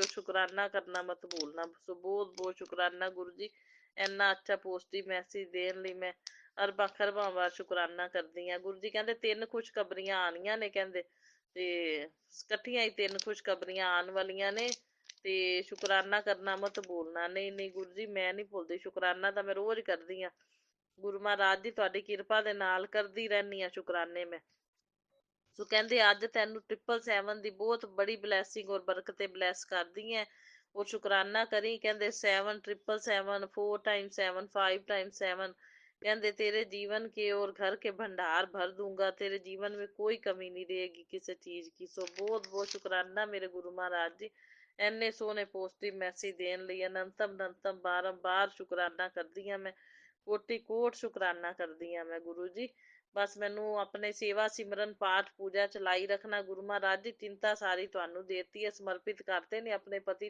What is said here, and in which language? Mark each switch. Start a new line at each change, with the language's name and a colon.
Hindi: और शुकराना करना मत भूलना। सो बहुत बहुत शुकराना गुरु जी।
Punjabi: ਇੰਨਾ ਅੱਛਾ ਪੋਜ਼ਿਟਿਵ ਮੈਸੇਜ ਦੇਣ ਲਈ ਮੈਂ ਅਰਬਾਂ ਖਰਬਾਂ ਵਾਰ ਸ਼ੁਕਰਾਨਾ ਕਰਦੀ ਹਾਂ। ਗੁਰੂ ਜੀ ਕਹਿੰਦੇ 3 ਖੁਸ਼ਖਬਰੀਆਂ ਆਉਣੀਆਂ ਨੇ, ਕਹਿੰਦੇ ਤੇ ਇਕੱਠੀਆਂ ਹੀ 3 ਖੁਸ਼ਖਬਰੀਆਂ ਆਉਣ ਵਾਲੀਆਂ ਨੇ, ਤੇ ਸ਼ੁਕਰਾਨਾ ਕਰਨਾ ਮਤ ਭੁੱਲਣਾ। ਨਹੀਂ ਨਹੀਂ ਗੁਰੂ ਜੀ, ਮੈਂ ਨਹੀਂ ਭੁੱਲਦੀ। ਸ਼ੁਕਰਾਨਾ ਤਾਂ ਮੈਂ ਰੋਜ਼ ਕਰਦੀ ਹਾਂ। ਗੁਰੂ ਮਹਾਰਾਜ ਦੀ ਤੁਹਾਡੀ ਕਿਰਪਾ ਦੇ ਨਾਲ ਕਰਦੀ ਰਹਿੰਦੀ ਹਾਂ ਸ਼ੁਕਰਾਨੇ ਮੈਂ। ਸੋ ਕਹਿੰਦੇ ਅੱਜ ਤੈਨੂੰ 777 ਦੀ ਬਹੁਤ ਬੜੀ ਬਲੈਸਿੰਗ ਔਰ ਬਰਕਤ ਬਲੈਸ ਕਰਦੀ ਹੈ।
Hindi: और शुकराना करी। कहते 7 777 4 टाइम्स 7 5 टाइम्स 7। कहते तेरे जीवन के और घर के भंडार भर दूंगा। तेरे जीवन में कोई कमी नहीं रहेगी किसी चीज की। सो बहुत बहुत शुकराना मेरे गुरु महाराज जी।
Punjabi: ਇੰਨੇ ਸੋਹਣੇ ਪੋਜ਼ਿਟਿਵ ਮੈਸੇਜ ਦੇਣ ਲਈ ਅਨੰਤਮ ਬਾਰੰਬਾਰ ਸ਼ੁਕਰਾਨਾ ਕਰਦੀ ਹਾਂ ਮੈਂ। ਕੋਟि ਕੋਟ ਸ਼ੁਕਰਾਨਾ ਕਰਦੀ ਹਾਂ ਮੈਂ ਗੁਰੂ ਜੀ। ਬਸ ਮੈਨੂੰ ਆਪਣੇ ਸੇਵਾ ਸਿਮਰਨ ਪਾਠ ਪੂਜਾ ਚਲਾਈ ਰੱਖਣਾ। ਗੁਰੂ ਮਹਾਰਾਜ ਦੀ ਚਿੰਤਾ ਸਾਰੀ ਤੁਹਾਨੂੰ ਦੇਤੀ ਹੈ, ਸਮਰਪਿਤ ਕਰਦੇ ਨੇ ਆਪਣੇ ਪਤੀ।